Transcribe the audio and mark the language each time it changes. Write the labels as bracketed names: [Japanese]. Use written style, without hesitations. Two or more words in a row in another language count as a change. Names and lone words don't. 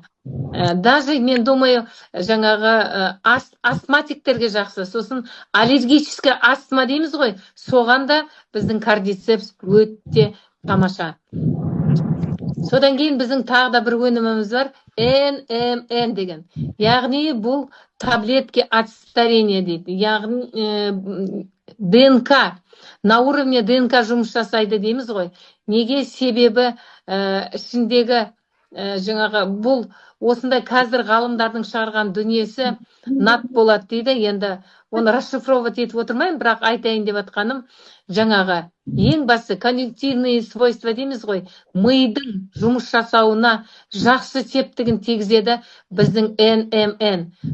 [Kazakh] Даже мен думаю, жаңағы астматиктерге жақсы, сосын [Russian] аллергический астма [Kazakh] дейміз ғой, соған да біздің кардицепс өте тамаша. Содан кейін біздің тағы да бір өніміміз бар, НМН деген. Яғни бұл [Russian] таблетки от старения [Kazakh] дейді. Яғни ДНК, [Russian] на уровне ДНК [Kazakh] жұмыс жасайды дейміз ғой. Неге? Себебі ішіндегі жаңағы бұл осындай қазір ғалымдардың шығарған дүниесі нат болады дейді. Енді оны расшифровать етіп отырмайын, бірақ айтайын деп атқаным, жаңағы ең басы [Russian] конъюнктивные свойства [Kazakh] дейміз ғой, мидың жұмыс жасауына жақсы септігін тигізеді біздің НМН.